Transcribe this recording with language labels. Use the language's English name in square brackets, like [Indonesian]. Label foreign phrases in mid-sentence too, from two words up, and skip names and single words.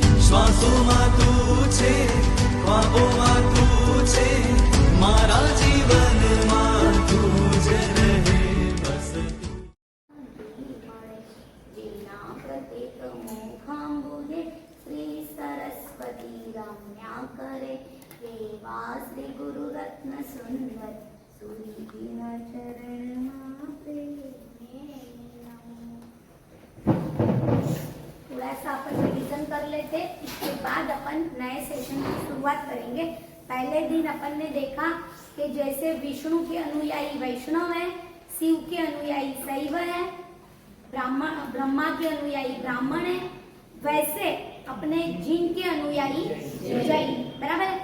[Gujarati] શ્વાસોમાં તું છે, ખ્વાબોમાં તું છે, મારા જીવનમાં તું જ રહે બસ તું. જીવના પ્રત્યેક મુખાંબુજે શ્રી સરસ્વતી રમ્યા કરે, એવા શ્રી ગુરુ રત્ન સુંદર સુરીદીન चरणમાં प्रेमे नमो। [Hindi] थोड़ा सा अपन रिवीजन कर लेते, इसके बाद अपन नए सेशन की शुरुआत करेंगे। पहले दिन अपन ने देखा कि जैसे विष्णु के अनुयायी वैष्णव है, शिव के अनुयायी शैव है, ब्रह्मा के अनुयायी ब्राह्मण है, वैसे अपने जिन के अनुयायी जैन, बराबर है।